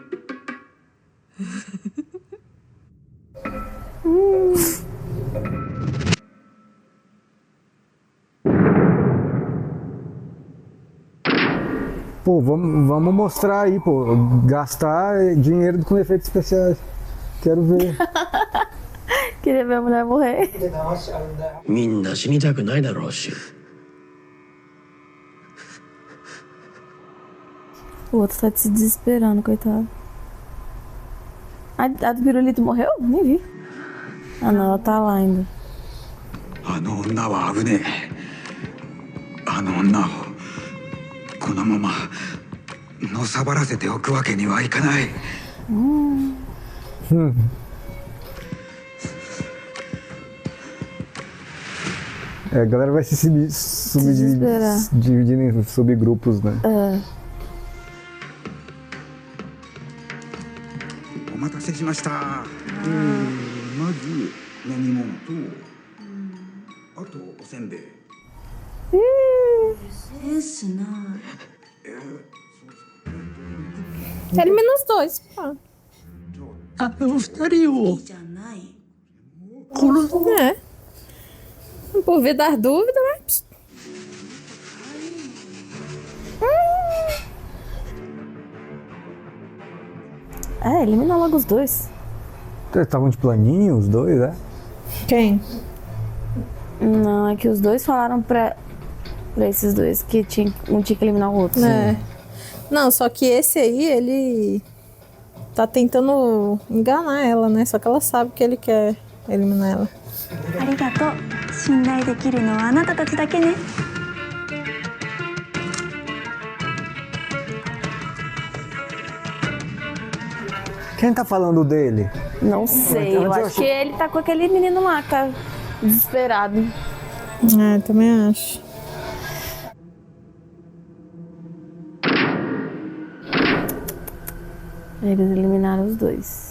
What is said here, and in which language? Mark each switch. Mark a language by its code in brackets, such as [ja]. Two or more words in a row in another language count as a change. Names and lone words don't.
[pt] Pô, vamos mostrar aí, pô. Gastar dinheiro com efeitos especiais. Quero ver. Queria ver a mulher morrer. [ja] みんな死にたくないだろうし。 [pt] O outro tá se desesperando, coitado. A do pirulito morreu? Nem vi. Ah não, ela tá lá ainda. [ja] あの女は危ねえ。あの女をこのままのさばらせておくわけにはいかない。 [pt] É, a galera vai se dividindo em subgrupos, né? [ja] お待たせしました。まず飲み物と、あとおせんべい。センスない。 [pt] Elimina os dois. Pô. [ja] あの二人をじゃない。殺す。 [pt] É. Por vir das dúvidas, mas... É, elimina logo os dois. Estavam de planinho, os dois, né? Quem? Não, é que os dois falaram pra esses dois que um tinha que eliminar o outro. É. Não, só que esse aí, ele... tá tentando enganar ela, né? Só que ela sabe que ele quer eliminar ela. [ja] ありがとう。信頼できるのはあなたたちだけね。 [pt] Quem tá falando dele? Não sei, eu acho que ele tá com aquele menino lá que tá desesperado. É, também acho. Eles eliminaram os dois.